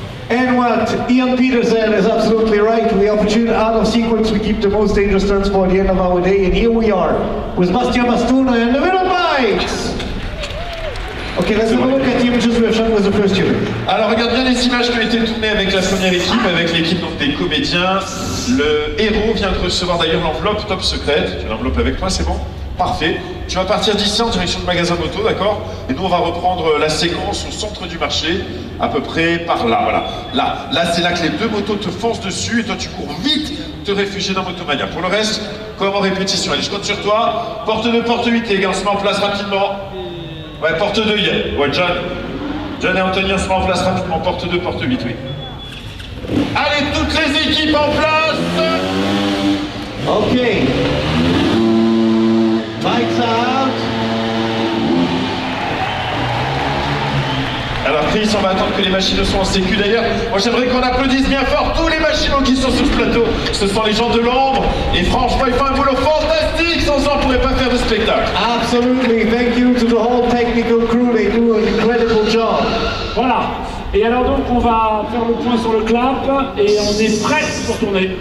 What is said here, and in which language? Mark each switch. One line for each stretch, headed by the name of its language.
English: And what Ian Peter said is absolutely right. We opportune out of sequence, we keep the most dangerous stunts for the end of our day, and here we are with Bastian Bastuna and the Bill Bikes. Okay, let's have a look at the images we have shot with the first unit.
French: Alors regarde bien les images qui ont été tournées avec la première équipe, avec l'équipe donc des comédiens. Le héros vient de recevoir d'ailleurs l'enveloppe top secrète. Tu as l'enveloppe avec toi, c'est bon? Parfait. Tu vas partir d'ici en direction du magasin moto, d'accord? Et nous on va reprendre la séquence au centre du marché, à peu près par là, voilà. Là c'est là que les deux motos te foncent dessus et toi tu cours vite te réfugier dans Motomania. Pour le reste, comme en répétition, allez, je compte sur toi. Porte 2, porte 8, les gars, on se met en place rapidement. Ouais, porte 2, Yann. Ouais, John et Anthony, on se met en place rapidement. Porte 2, porte 8, oui. Allez, toutes les équipes en place.
English: Okay. Bikes out.
French: Alors Chris, on va attendre que les machinaux soient en sécu d'ailleurs. Moi j'aimerais qu'on applaudisse bien fort tous les machinaux qui sont sur ce plateau. Ce sont les gens de l'ombre. Et franchement, ils font un boulot fantastique. Sans eux, on ne pourrait pas faire de spectacle.
English: Absolutely. Thank you to the whole technical crew. They do an incredible job.
French: Voilà. Et alors donc, on va faire le point sur le clap et on est prêt pour tourner.